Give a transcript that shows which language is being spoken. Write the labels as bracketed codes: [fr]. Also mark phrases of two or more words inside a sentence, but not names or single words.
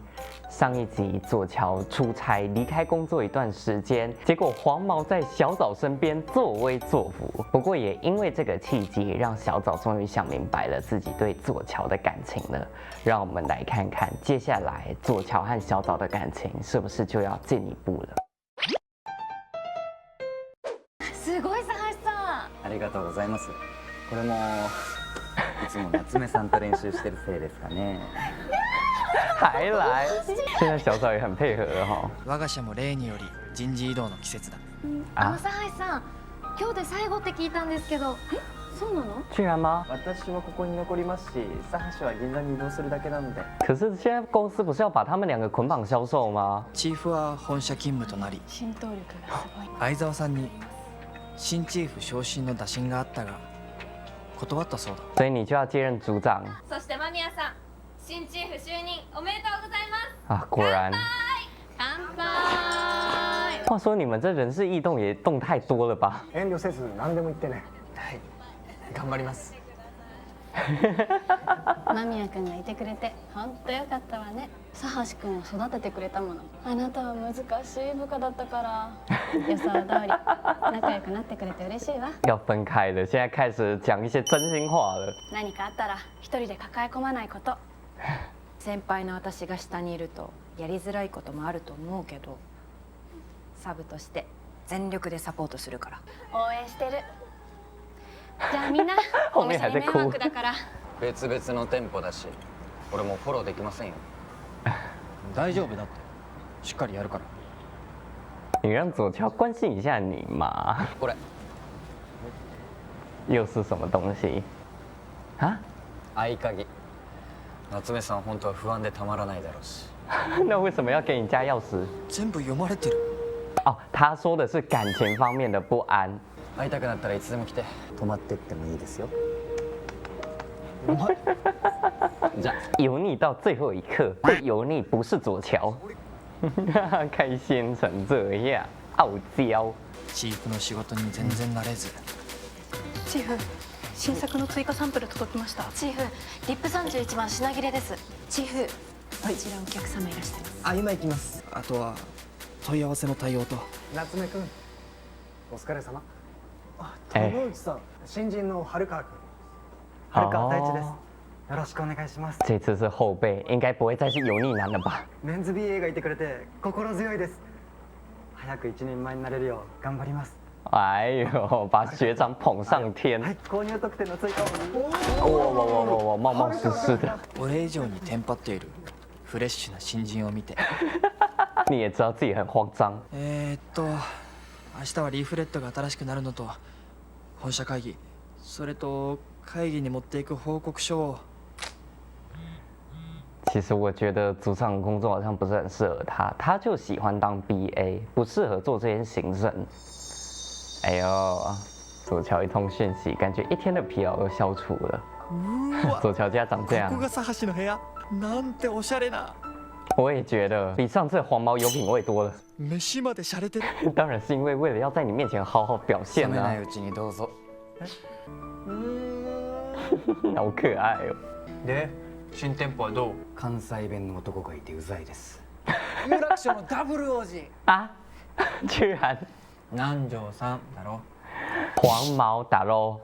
[zh] 上一集左乔出差离开工作一段时间，结果黄毛在小枣身边作威作福。不过也因为这个契机，让小枣终于想明白了自己对左乔的感情了。让我们来看看接下来左乔和小枣的感情是不是就要进一步了。 [ja] すごい佐橋さん。ありがとうございます。これもいつも夏目さんと練習してるせいですかね。 [zh] 还来，现在小枣也很配合了哈。 [ja] 我が社も例により人事異動の季節だ。佐橋さん、今日で最後って聞いたんですけど、そうなの？ [zh] 居然吗？ [ja] 私はここに残りますし、佐橋は銀座に移動するだけなので。 [zh] 可是现在公司不是要把他们2个捆绑销售吗？ [ja] チーフは本社勤務となり、浸透力がすごい。相沢さんに新チーフ昇進の打診があったが断ったそうだ。 [zh] 所以你就要接任组长 [ja] そして間宮さん、新チーフ就任おめでとうございます。 [zh] 啊！果然。 [ja] 乾杯。 [zh] 话说你们这人事异动也动太多了吧？ [ja] 遠慮せず何でも言ってね。はい、頑張ります。間宮君がいてくれて本当よかったわね。佐橋君を育ててくれたもの。あなたは難しい部下だったから予想通り仲良くなってくれて嬉しいわ。 [zh] 要分开了，现在开始讲一些真心话了。 [ja] 何かあったら一人で抱え込まないこと。先輩の私が下にいるとやりづらいこともあると思うけど、サブとして全力でサポートするから。応援してる。じゃあみんなお店に迷惑だから。別々の店舗だし、俺もフォローできませんよ。大丈夫だって、しっかりやるから。 [zh] 你让左乔关心一下你嘛？ [ja] これ [zh] 又是什么东西？啊？ [ja] 合鍵。夏目さん本当は不安でたまらないだろうし。 [zh] 那为什么要给你家钥匙？ [ja] 全部読まれてる。 [zh] 哦，他说的是感情方面的不安。 [ja] 会いたくなったらいつでも来て。泊まってってもいいですよ。じゃあ [zh] 油腻到最后一刻，被油腻不是左乔，开心成这样，傲娇。 [ja] チーフの仕事に全然慣れず。チーフ、新作の追加サンプル届きました。チーフ、リップ31番品切れです。チーフ、こちらお客様いらっしゃいます。あ、今行きます。あとは問い合わせの対応と。夏目くん、お疲れ様。田之内さん、新人の春川くん。春川大地です。よろしくお願いします。 [zh] 这次是后辈，应该不会再是油腻男了吧？ [ja] メンズ BA がいてくれて心強いです。早く一人前になれるよう頑張ります。 [zh] 哎呦，把学长捧上天！ [ja] はい、購入特典の追加 [zh] 哇，冒冒失失的。 [ja] 俺以上にテンパっているフレッシュな新人を見て。 [zh] 你也知道自己很慌张。 [ja] 明日はリーフレットが新しくなるのと本社会議、それと会議に持っていく報告書を。 [zh] 其实我觉得组长的工作好像不是很适合他，他就喜欢当 BA， 不适合做这些行政。哎呦，左乔一通讯息，感觉一天的疲劳都消除了。左乔家长这样。 [ja] ここが佐橋の部屋。なんておしゃれな。 [zh] 我也觉得比上次的黄毛有品味多了。 [ja] 飯まで洒落てる。 [zh] 当然是因为为了要在你面前好好表现啊。 [ja] 冷めないうちにどうぞ。 [zh] 好可愛よ。 [ja] で、新店舗はどう？関西弁の男がいてうざいです。有楽町のダブル王子。 [zh] 啊，居然 [ja] 南條さんだろ。 [zh] 黄毛打ろ。